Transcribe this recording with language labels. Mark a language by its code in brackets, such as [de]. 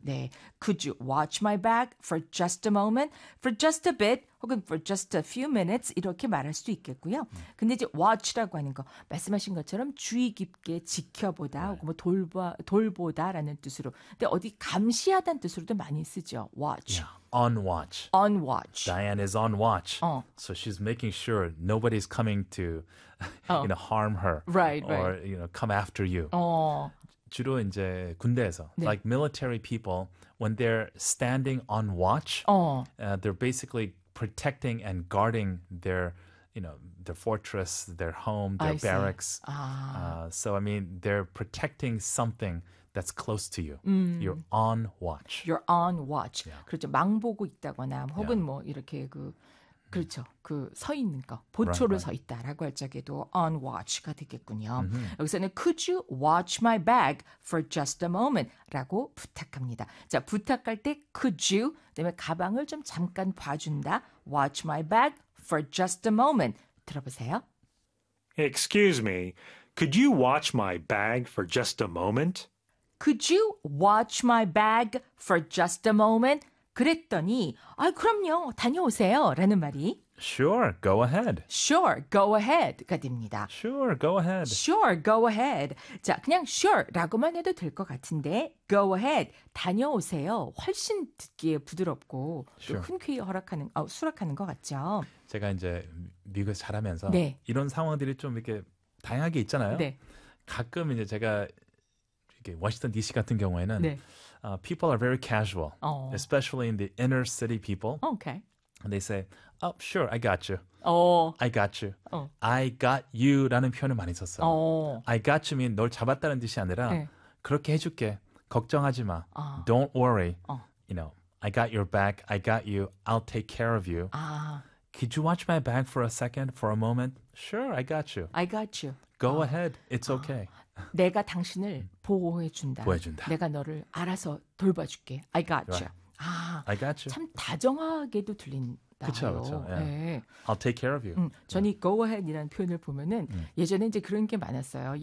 [en] 네, could you watch my back for just a moment, for just a bit, [ko] 혹은 [en] for just a few minutes [ko] 이렇게 말할 수도 있겠고요. 근데 이제 watch라고 하는 거 말씀하신 것처럼 주의 깊게 지켜보다, right. 혹은 뭐 돌보다라는 뜻으로. 근데 어디 감시하다는 뜻으로도 많이 쓰죠. [en] Watch. Yeah. On watch. On watch. Diane is on watch. So she's making sure nobody's coming to, you know, harm her. Right, or, right. Or, you know, come after you. [ko] 주로 이제 군대에서. 네. [en] Like military people, when they're standing on watch, they're basically protecting and guarding their, you know, their fortress, their home, their barracks. So, I mean, they're protecting something that's close to you. You're on watch. You're on watch. Yeah. [ko] 그렇죠. 망 보고 있다거나 혹은 yeah. 뭐 이렇게 그 그렇죠. 그 서 있는 거. 보초를 right. 서 있다라고 할 적에도 on watch가 되겠군요. Mm-hmm. 여기서는 [en] could you watch my bag for just a moment [ko] 라고 부탁합니다. 자, 부탁할 때 [en] could you [ko] 그다음에 가방을 좀 잠깐 봐 준다. [en] Watch my bag for just a moment. [ko] 들어보세요. [en] Excuse me. Could you watch my bag for just a moment? Could you watch my bag for just a moment? [ko] 그랬더니, 아, 그럼요, 다녀오세요. 라는 말이. [en] Sure, go ahead. Sure, go ahead. [ko] 가 됩니다. [en] Sure, go ahead. Sure, go ahead. [ko] 자, 그냥 sure 라고만 해도 될 것 같은데, [en] go ahead. [ko] 다녀오세요. 훨씬 듣기에 부드럽고, sure. 흔쾌히 허락하는, 수락하는 것 같죠. 제가 이제 미국에서 자라면서, 네. 이런 상황들이 좀 이렇게 다양하게 있잖아요. 네. 가끔 이제 제가 워싱턴 DC 같은 경우에는 네. [en] People are very casual, especially in the inner city people. Okay. And they say, "Oh, sure, I got you. Oh, I got you. I got you." [ko] 라는 표현을 많이 썼어요. [en] I got you [ko] 는 널 잡았다는 뜻이 아니라 네. 그렇게 해줄게. 걱정하지 마. [en] Don't worry. You know, I got your back. I got you. I'll take care of you. Could you watch my back for a second, for a moment? Sure, I got you. I got you. Go ahead. It's okay. [ko] 내가 당신을 보호해준다. 보호해준다. 내가 너를 알아서 돌봐줄게. [en] I got you. Right. I got you. [ko] 참 다정하게도 들린다. 그렇죠, 그렇죠. Yeah. 네. [en] I'll take care of you. [ko] 저는 [en] go ahead [ko] 이라는 표현을 보면은 예전에 이제 그런 게 많았어요.